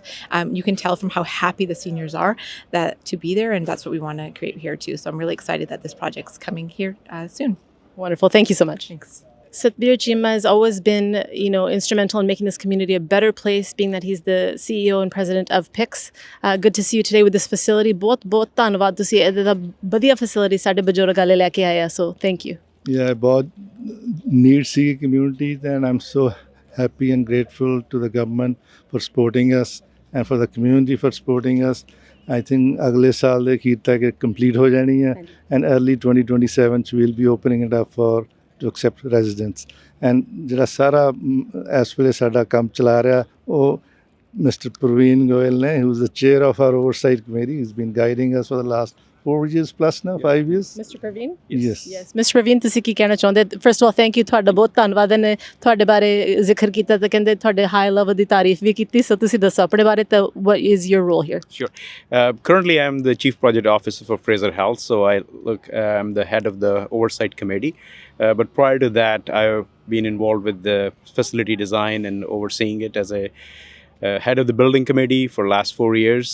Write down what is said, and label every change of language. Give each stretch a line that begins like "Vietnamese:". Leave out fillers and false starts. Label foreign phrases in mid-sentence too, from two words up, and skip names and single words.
English: You can tell from how happy the seniors are that to be there, and that's what we want to create here too. So I'm really excited that this project's coming here soon. Wonderful. Thank you so much. Thanks. Satbir Chima has always been, instrumental in making this community a better place, being that he's the CEO and president of PICS. Good to see you today with this facility.
Punjabi: बहुत ਧੰਨਵਾਦ ਤੁਸੀਂ ਇਹਦਾ ਵਧੀਆ facility ਸਾਡੇ ਬਜ਼ੁਰਗਾਂ ਲਈ ਲੈ ਕੇ ਆਇਆ.
English: So thank you. Yeah, बहुत need see community, and I'm so happy and grateful to the government for supporting us and for the community for supporting us. I think
Punjabi: अगले साल ਦੇ ਅਖੀਰ ਤੱਕ complete ਹੋ ਜਾਣੀ ਹੈ,
English: and early 2027 we'll be opening it up to accept residents.
Punjabi: And ਜਿਹੜਾ ਸਾਰਾ ਇਸ ਵੇਲੇ ਸਾਡਾ ਕੰਮ ਚਲਾ ਰਿਹਾ ਉਹ Mr.
English: Praveen Goyal ne, who's the chair of our oversight committee. He's been guiding us for the last 4 years plus now, 5 years. Mr. Praveen? Yes. Mr. Praveen,
Punjabi: ਤੁਸੀਂ ਕੀ ਕਹਿਣਾ ਚਾਹੁੰਦੇ?
English: First of all, thank you.
Punjabi: ਤੁਹਾਡਾ ਬਹੁਤ ਧੰਨਵਾਦ ਨੇ ਤੁਹਾਡੇ ਬਾਰੇ ਜ਼ਿਕਰ ਕੀਤਾ ਤੇ ਕਹਿੰਦੇ ਤੁਹਾਡੇ
English: high level
Punjabi: ਦੀ ਤਾਰੀਫ ਵੀ ਕੀਤੀ. ਸੋ ਤੁਸੀਂ ਦੱਸੋ ਆਪਣੇ ਬਾਰੇ ਤਾਂ
English: what is your role here? Sure. Currently, I'm the Chief Project Officer for Fraser Health, so I'm the head of the Oversight Committee. But prior to that, I've been involved with the facility design and overseeing it as a head of the building committee for the last 4 years.